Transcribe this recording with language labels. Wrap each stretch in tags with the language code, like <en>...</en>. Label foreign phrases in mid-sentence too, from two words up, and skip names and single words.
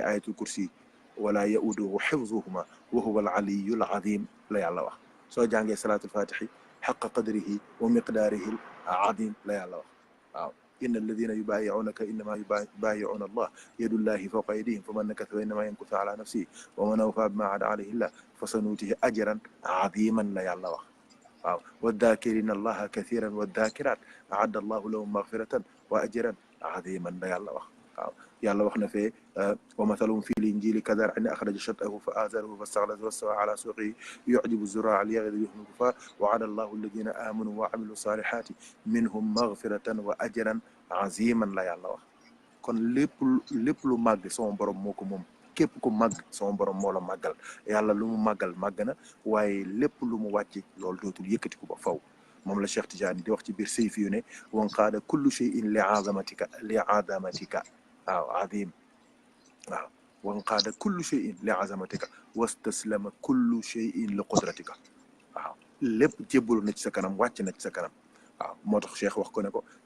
<ar>آية الكرسي ولا يؤوده حفظهما وهو العلي العظيم</ar> <wo>la yàlla wax soo jàngee</wo> <ar>صلاة الفاتح حق قدره ومقداره العظيم</ar> <wo>la yàlla wax waaw</wo> <ar>إن الذين يبايعونك إنما يبايعون الله يد الله فوق أيديهم فمن نكث فإنما ينكث على نفسه ومن أوفى بما عاهد عليه الله فسيؤتيه أجرا عظيما</ar> <wo>la yàlla wax waaw</wo> <ar>والذاكرين الله كثيرا والذاكرات أعد الله لهم مغفرة وأجرا عظيما</ar> <wo>la yàlla wax waaw yàlla wax na fee</wo> <ar>ومثلهم في الإنجيل كزرع أخرج شطأه فآزره فاستغلظ فاستوى على سوقه يعجب الزراع ليغيظ بهم الكفار وعد الله الذين آمنوا وعملوا الصالحات منهم مغفرة وأجرا عظيما</ar> <wo>la yàlla wax kon lépp lu màgg sama borom moo ko moom képp ku màgg sama borom moo la màggal yàlla lu mu màggal màgg na waaye lépp lu mu wàcc loolu dootul yëkkatiku ba faw moom la Cheikh Tidiane di wax ci biir sayfi yu ne</wo> <ar>وانقاد كل شيء لعظمتك</ar> <wo>waaw azim waaw</wo> <ar>وانقاد كل شيء لعظمتك واستسلم كل شيء لقدرتك</ar> <wo>waaw lépp jébbalu na ci sa kanam wàcc na ci sa kanam waaw moo tax Cheikh wax ko ne ko</wo>